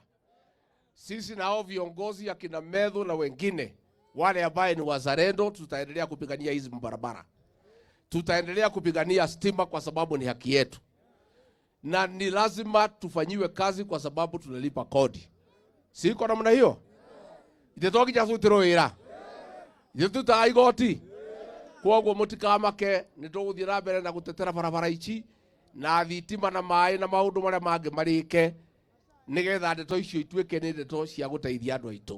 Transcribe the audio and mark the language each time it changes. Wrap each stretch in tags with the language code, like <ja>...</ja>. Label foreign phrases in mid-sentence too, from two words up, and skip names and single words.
<sw>Sisi nao viongozi ya kina Medho na wengine wale ambaye ni wazalendo tutaendelea kupigania hizi barabara. Tutaendelea kupigania stima kwa sababu ni haki yetu. Na ni lazima tufanyiwe kazi kwa sababu tunalipa kodi. Siko namna hiyo? Itetoki jasutiro wira. Ituta igoti.</sw> <ki>Kwoguo mutikamake nituguthira mbere na gutetera barabara ici na thitima na mai na maundu maria mangi marike nigetha ndeto icio ituike ni ndeto cia guteithia andu aitu.</ki>